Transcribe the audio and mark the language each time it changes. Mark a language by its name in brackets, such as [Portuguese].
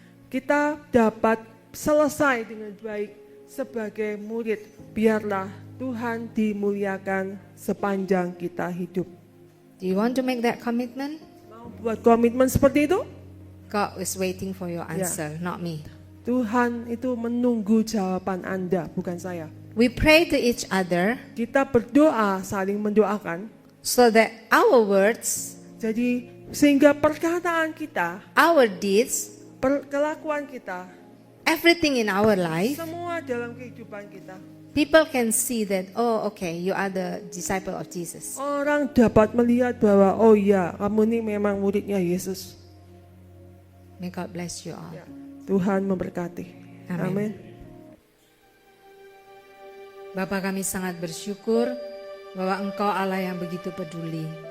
[Indonesian] Kita dapat selesai dengan baik sebagai murid. Biarlah Tuhan dimuliakan sepanjang kita hidup. [English] Do you want to make that commitment? [Indonesian] Mau buat komitmen seperti itu? [English] God is waiting for your answer, not me. [Indonesian] Tuhan itu menunggu jawaban Anda, bukan saya. [English] We pray to each other [Indonesian] Kita berdoa, saling mendoakan. [English] so that our words, [Indonesian] Jadi sehingga perkataan kita, [English] our deeds, [Indonesian] kelakuan kita, [English] everything in our life, [Indonesian] semua dalam kehidupan kita, [English] people can see that, oh, okay, you are the disciple of Jesus. [Indonesian] orang dapat melihat bahwa oh ya, kamu ini memang muridnya Yesus. [English] May God bless you all. [Indonesian] Ya, Tuhan memberkati. Amin. Amin. Bapa, kami sangat bersyukur bahwa Engkau Allah yang begitu peduli.